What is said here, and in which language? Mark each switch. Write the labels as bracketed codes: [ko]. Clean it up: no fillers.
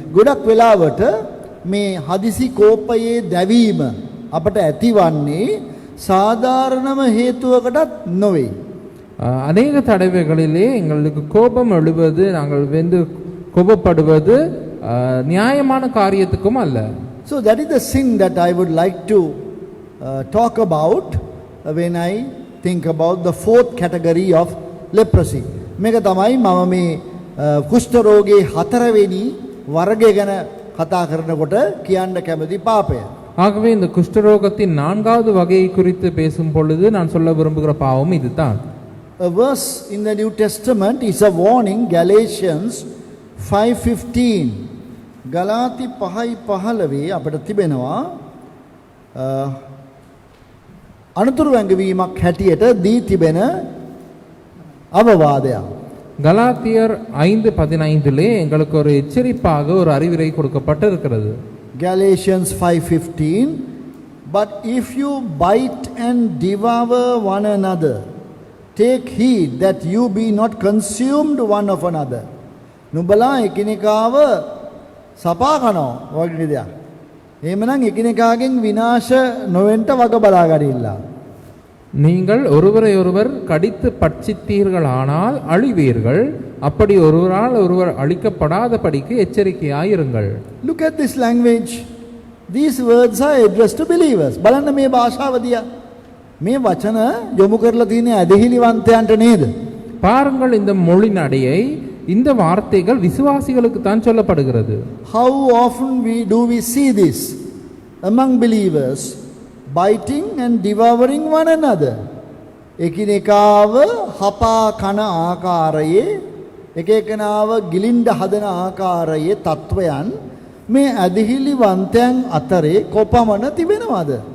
[si] ගොඩක් වෙලාවට මේ හදිසි කෝපයේ දැවීම අපට ඇතිවන්නේ சாதாரணම හේතුවකටත් නොවේ. [ta] அநேக தடவைகளிலே எங்களுக்கு கோபம் எழுவது நாங்கள் வந்து கோபப்படுவது நியாயமான காரியத்துக்கும் அல்ல. [en] So that is the sin that I would like to talk about when I think about the fourth category of leprosy. [si] මේක තමයි මම මේ කුෂ්ඨ රෝගේ හතරවෙනි වර්ගය ගැන කතා කරනකොට කියන්න කැමති පාපය. [ta] ஆகவே இந்த குஷ்டரோகத்தின் நான்காவது வகையை குறித்து பேசும் பொழுது நான் சொல்ல விரும்புகிற பாவம் இதுதான். [en] A verse in the New Testament is a warning. Galatians 5:15. [si] ගලාති 5:15 අපිට තිබෙනවා අනුතුරු වැඟවීමක් හැටියට දී තිබෙන අවවාදයක්. [ta] கலாத்தியர் 5:15 எங்களுக்கு ஒரு எச்சரிப்பாக ஒரு அறிவுரை கொடுக்கப்பட்டிருக்கிறது. [en] Galatians 5:15. But if you bite and devour one another, take heed that you be not consumed one of another. [si] නුඹලා එකිනෙකාව සපා කනවා වගේ දෙයක්. එහෙමනම් එකිනෙකාගෙන් විනාශ නොවෙන්න වග බලා ගනින්න. [ta] நீங்கள் ஒருவரை ஒருவர் கடித்து பட்சித்தீர்கள் ஆனால் அழிவீர்கள். அப்படி ஒருவரால் ஒருவர் அழிக்கப்படாதபடிக்கு எச்சரிக்கையாயிருங்கள். [en] Look at this language. These words are addressed to believers. [si] බලන්න මේ භාෂාව දිහා. මේ වචන යොමු කරලා තියෙන ඇදහිලිවන්තයන්ට නේද? [ta] பாருங்கள் இந்த மொழி நடையை, இந்த வார்த்தைகள் விசுவாசிகளுக்கு தான் சொல்லப்படுகிறது. [en] How often do we see this among believers? Biting and devouring one another. [si] එකිනෙකාව හපා කන ආකාරයේ එකෙකනාව ගිලින්ඩ හදන ආකාරයේ තත්වයන් මේ ඇදහිලිවන්තයන් අතරේ කොපමණ තිබෙනවද?